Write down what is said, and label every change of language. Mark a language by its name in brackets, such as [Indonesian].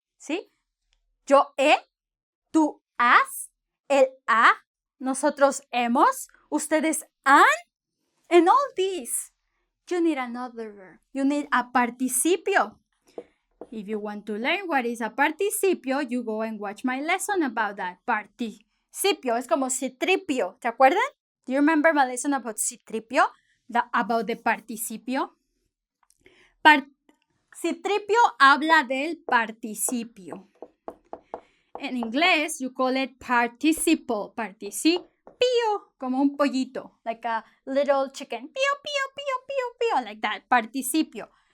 [Spanish] ¿Sí? Yo he, tú has, él ha, nosotros hemos, ustedes han, [English] and all these. You need another verb. You need a participio. If you want to learn what is a participio, you go and watch my lesson about that. [Spanish] Participio es como citripio. ¿Te acuerdan? [English] Do you remember my lesson about citripio? About the participio? [Spanish] Citripio habla del participio. En inglés, [English] you call it participle. [Spanish] Participio, como un pollito. [English] Like a little chicken. Pío, pío, pío, pío, pío. Like that. Participio.